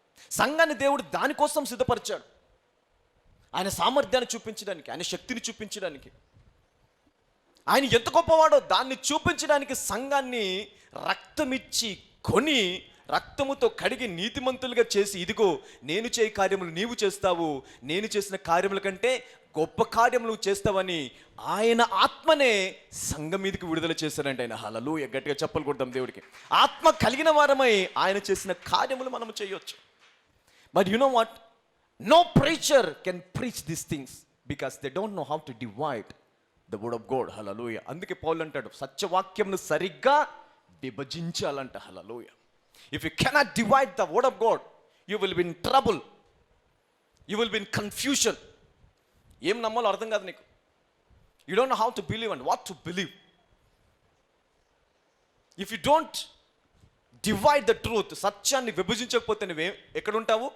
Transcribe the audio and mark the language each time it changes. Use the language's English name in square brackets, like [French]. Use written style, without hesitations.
[Telugu] సంఘాన్ని దేవుడు దానికోసం సిద్ధపరిచాడు. ఆయన సామర్థ్యాన్ని చూపించడానికి, ఆయన శక్తిని చూపించడానికి, ఆయన ఎంత గొప్పవాడో దాన్ని చూపించడానికి సంఘాన్ని రక్తమిచ్చి కొని, రక్తముతో కడిగి నీతిమంతులుగా చేసి, ఇదిగో నేను చేయ కార్యములు నీవు చేస్తావు, నేను చేసిన కార్యముల కంటే గొప్ప కార్యములు చేస్తావని ఆయన ఆత్మనే సంఘం మీదకి విడుదల చేశారంటే ఆయన. హల్లెలూయా. గట్టిగా చప్పలు కొడదాం దేవుడికి. ఆత్మ కలిగిన వారమై ఆయన చేసిన కార్యములు మనం చేయొచ్చు. [English] But you know what, no preacher can preach these things because they don't know how to divide the word of God. Hallelujah. [Telugu] అందుకే పౌలు అంటాడు, సత్యవాక్యంను సరిగ్గా విభజించాలంట. హల్లెలూయా. [English] If you cannot divide the word of God, you will be in trouble, you will be in confusion. [Telugu] ఏం నమ్మాలో అర్థం కాదు నీకు. [English] You don't know how to believe and what to believe. If you don't divide the truth, [Telugu] సత్యాన్ని విభజించకపోతే నువ్వు ఎక్కడ ఉంటావు?